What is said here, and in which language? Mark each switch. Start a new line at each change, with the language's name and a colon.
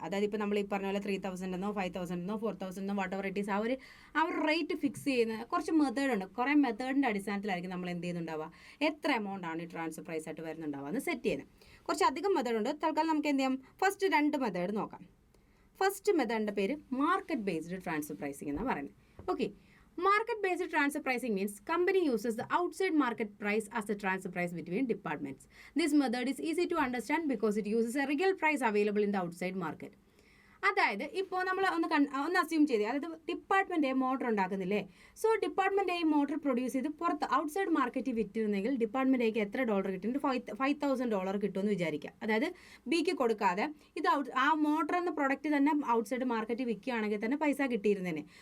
Malayalam: അതായത് ഇപ്പോൾ നമ്മൾ ഈ പറഞ്ഞ പോലെ 3000 എന്നോ 5000 എന്നോ 4000 എന്നോ
English: whatever it is,
Malayalam: ആ ഒരു റേറ്റ് ഫിക്സ് ചെയ്യുന്ന കുറച്ച് മെത്തേഡ് ഉണ്ട്. കുറേ മെത്തേഡിൻ്റെ അടിസ്ഥാനത്തിലായിരിക്കും നമ്മൾ എന്ത് ചെയ്യുന്നുണ്ടാവുക, എത്ര എമൗണ്ട് ആണ് ഈ ട്രാൻസ്ഫർ പ്രൈസ് ആയിട്ട് വരുന്നുണ്ടാവുക എന്ന് സെറ്റ് ചെയ്യുന്നത്. കുറച്ച് അധികം മെത്തേഡ് ഉണ്ട്. തൽക്കാലം നമുക്ക് എന്ത് ചെയ്യാം, ഫസ്റ്റ് 2 മെത്തേഡ് നോക്കാം. ഫസ്റ്റ് മെത്തേഡിൻ്റെ പേര് മാർക്കറ്റ് ബേസ്ഡ് ട്രാൻസ്ഫർ പ്രൈസിംഗ് എന്നാണ് പറയുന്നത്.
English: Okay, market-based transfer pricing means company uses the outside market price as the transfer price between departments. This method is easy to understand because it uses a real price available in the outside market.
Malayalam: അതായത് ഇപ്പോൾ നമ്മൾ ഒന്ന് assume ചെയ്തേ, അതായത് department A motor ഉണ്ടാക്കുന്നില്ലേ. So department A motor produce ചെയ്ത് പുറത്ത് outside മാർക്കറ്റിൽ വിറ്റിരുന്നെങ്കിൽ department എക്ക് എത്ര ഡോളർ കിട്ടുന്നുണ്ട്? $5,000 കിട്ടുമെന്ന് വിചാരിക്കുക. അതായത് ബിക്ക് കൊടുക്കാതെ ഇത് ആ മോട്ടർ എന്ന പ്രൊഡക്റ്റ് തന്നെ ഔട്ട്സൈഡ് മാർക്കറ്റിൽ വിൽക്കുകയാണെങ്കിൽ തന്നെ പൈസ കിട്ടിയിരുന്നേനെ.